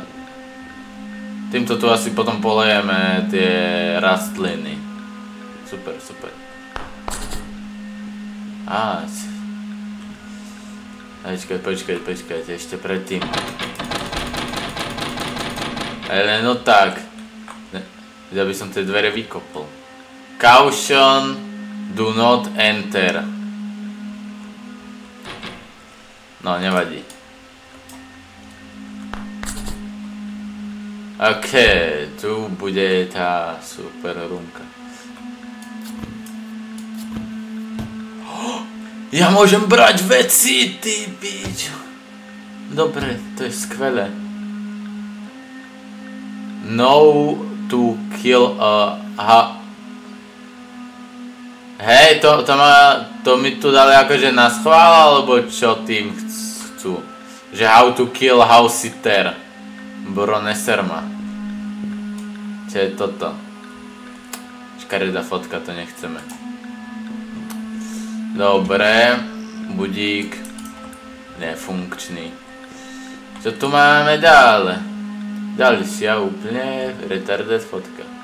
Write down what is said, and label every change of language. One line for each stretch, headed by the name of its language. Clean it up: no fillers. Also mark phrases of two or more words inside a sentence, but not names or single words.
Slovak: Týmto tu asi potom polejeme tie rastliny. Super, super. Počkaj, ešte predtým. Ale no tak. Ja by som tie dvere vykopol.
English: Caution, do not enter.
Slovak: No, nevadí. OK, tu bude tá super roomka. Ja môžem brať veci, ty pič. Dobre, to je skvelé. No
English: to kill
Slovak: Hej, to mi tu dali akože na schvál, alebo čo tým chcú?
English: Že how to kill house sitter.
Slovak: Bro, neser ma. Čo je toto? Škaredá fotka, to nechceme. Dobre, budík. Nefunkčný. Čo tu máme ďalej? Ďalšia úplne retarded fotka.